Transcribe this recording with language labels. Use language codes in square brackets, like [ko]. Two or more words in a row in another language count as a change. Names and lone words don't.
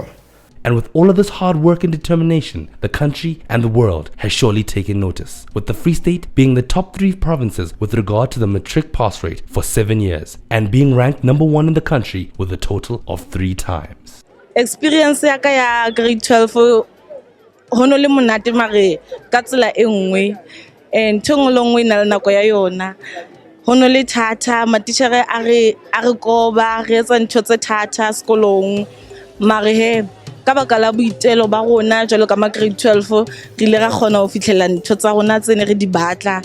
[en] And with all of this hard work and determination, the country and the world has surely taken notice, with the Free State being the top 3 provinces with regard to the matric pass rate for 7 years, and being ranked number 1 in the country with a total of 3 times. [st] Experience ya grade 12 ho no le monate mare ka tsela e nngwe ntho nngwe le nngwe e na le nako ya yona. Ho no le thata matitjhere a re koba re etsa ntho tse thata sekolong mare he ka baka la boitelo ba rona jwalo ka ma grade 12 re ile ra kgona ho fihlella ntho tsa rona tse ne re di batla.